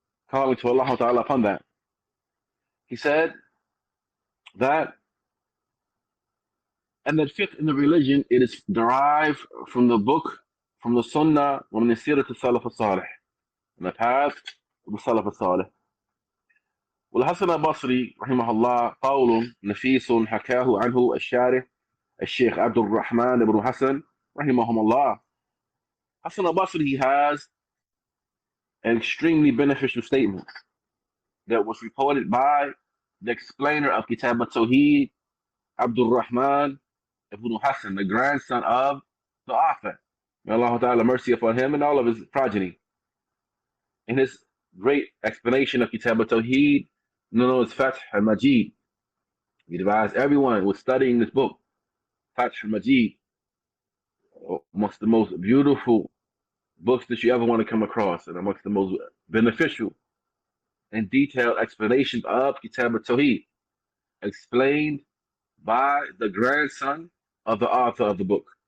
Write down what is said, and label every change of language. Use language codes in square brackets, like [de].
[en] Calling to Allah Ta'ala upon that. He said that, and that fiqh in the religion, it is derived from the book, from the sunnah, from the sirat al-salaf al-salih, and the path of the salaf al-salih. [ar] والحسن البصري رحمه الله قول نفيس حكاه عنه الشارح الشيخ عبد الرحمن بن حسن رحمهم الله. [en] Hassan al-Basri, he has an extremely beneficial statement that was reported by the explainer of Kitaab At-Tawheed, Abdul Rahman ibn Hassan, the grandson of the author. May Allah Ta'ala mercy upon him and all of his progeny. In his great explanation of Kitaab At-Tawheed, known as Fath al-Majid, he advised everyone who was studying this book, Fath al-Majid, amongst the most beautiful books that you ever want to come across, and amongst the most beneficial and detailed explanations of Kitaab At-Tawheed, explained by the grandson of the author of the book.